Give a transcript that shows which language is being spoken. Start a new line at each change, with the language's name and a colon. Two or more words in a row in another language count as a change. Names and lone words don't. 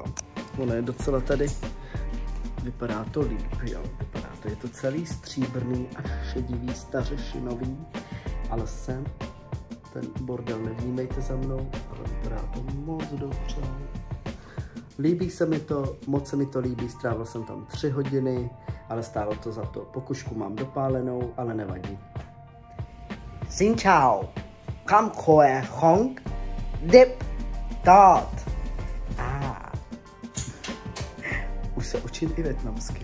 Czech: Ono je docela tady, vypadá to líp, jo, vypadá to, je to celý stříbrný a šedivý, stařešinový, ale sem ten bordel nevnímejte za mnou, ale vypadá to moc dobře. Líbí se mi to, moc se mi to líbí, strávil jsem tam 3 hodiny, ale stálo to za to. Pokušku mám dopálenou, ale nevadí.
Vietnamese: Xin chào, kam khỏe không, dip, dot.
Czech: Už se učím i vietnamsky.